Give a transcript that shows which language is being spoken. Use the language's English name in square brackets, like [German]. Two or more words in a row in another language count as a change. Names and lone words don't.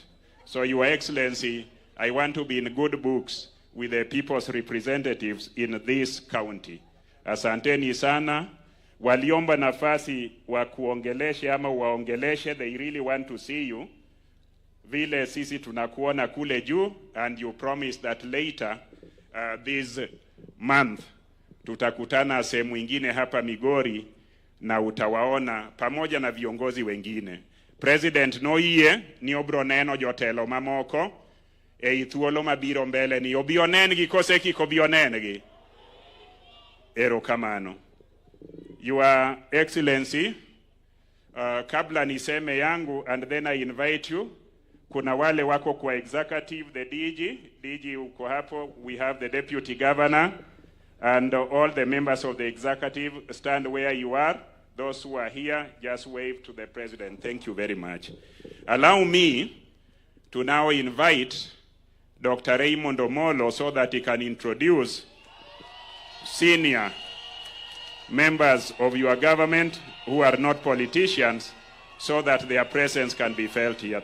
[English] So Your Excellency, I want to be in good books with the people's representatives in this county. [Swahili] Asanteni sana. waliomba nafasi wa kuongeleshe ama waongeleshe, [English] they really want to see you. [Swahili] Vile sisi tunakuona kule juu, [English] and you promise that later this month [Swahili] tutakutana sehemu ingine hapa Migori na utawaona pamoja na viongozi wengine. [Luo (Kenya and Tanzania)] President noyie ni obro neno jotelo mamoko e thuolo mabiro mbele ni obionengi kose kiko bionengi. Erokamano. [English] Your Excellency, [Swahili] kabla niseme yangu, [English] and then I invite you, [Swahili] kuna wale wako kwa executive, [English] the DG [Swahili] uko hapo, [English] we have the Deputy Governor, and all the members of the executive, stand where you are. Those who are here, just wave to the President. Thank you very much. Allow me to now invite Dr. Raymond Omolo so that he can introduce senior members of your government who are not politicians, so that their presence can be felt here.